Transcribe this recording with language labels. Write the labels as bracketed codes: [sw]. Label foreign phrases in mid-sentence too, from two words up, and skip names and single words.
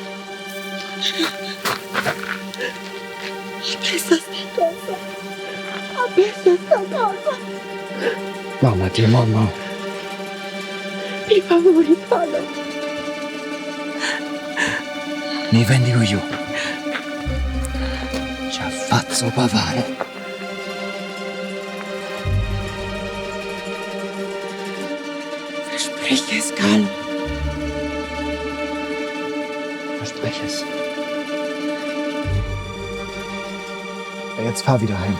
[it] questa cosa, questa cosa, Mamma di mamma. per favore, Carlo. Mi vendico io. Ci ha fatto pavare. [de] Versprich es, Carlo. Verspreche es. Ja, jetzt fahr wieder heim.